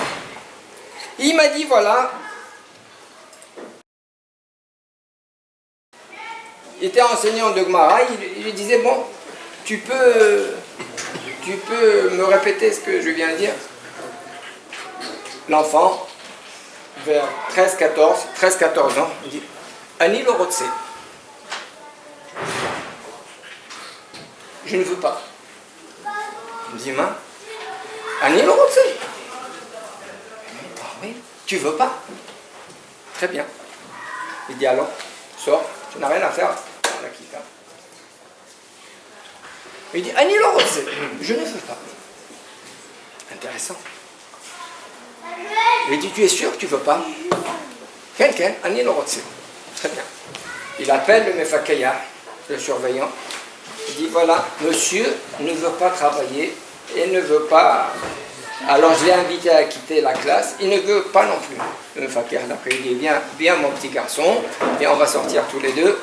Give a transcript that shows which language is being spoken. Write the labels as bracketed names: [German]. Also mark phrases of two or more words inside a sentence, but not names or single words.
[French] Il m'a dit, voilà, il était enseignant de Gemara, il lui disait, bon, tu peux me répéter ce que je viens de dire? L'enfant, vers 13-14 ans, il dit, [Hebrew] אני לא רוצה. [French] Je ne veux pas. Il me dit, main, [Hebrew] אני לא רוצה. [French] Ah oui, tu veux pas? Très bien. Il dit, alors, sors, tu n'as rien à faire dans la kita. Il dit, [Hebrew] אני לא רוצה. [French] Je ne veux pas. Intéressant. Il dit, tu es sûr que tu ne veux pas? Quelqu'un, [Hebrew] אני לא רוצה. [French] Très bien. Il appelle le mefakaya, le surveillant. Il dit, voilà, monsieur ne veut pas travailler et ne veut pas... Alors je l'ai invité à quitter la classe, il ne veut pas non plus. Le mefakaya, après il dit, viens mon petit garçon, et on va sortir tous les deux.